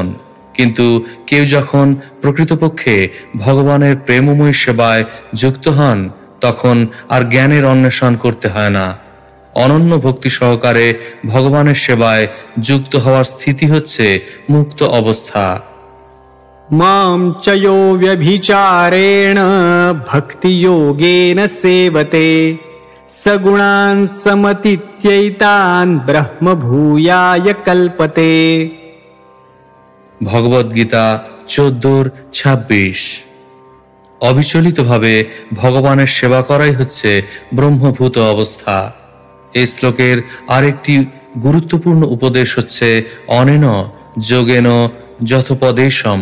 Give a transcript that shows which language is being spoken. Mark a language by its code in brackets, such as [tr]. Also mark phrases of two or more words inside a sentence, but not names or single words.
[bn] কিন্তু কেউ যখন প্রকৃতপক্ষে ভগবানের প্রেমময় সেবায় যুক্ত হন, তখন আর জ্ঞানের অন্বেষণ করতে হয় না। অনন্য ভক্তি সহকারে ভগবানের সেবায় যুক্ত হওয়ার স্থিতি হচ্ছে মুক্ত অবস্থা। [sa] मां च यो व्यभिचारेण भक्तियोगेन सेवते सगुणान् समतीत्यैतान् ब्रह्मभूयाय कल्पते। [bn] ভগবদ্গীতা 14:26। অবিচলিতভাবে ভগবানের সেবা করাই হচ্ছে ব্রহ্মভূত অবস্থা। এই শ্লোকের আরেকটি গুরুত্বপূর্ণ উপদেশ হচ্ছে [sa] अनेन योगेन यथोपदेशम्।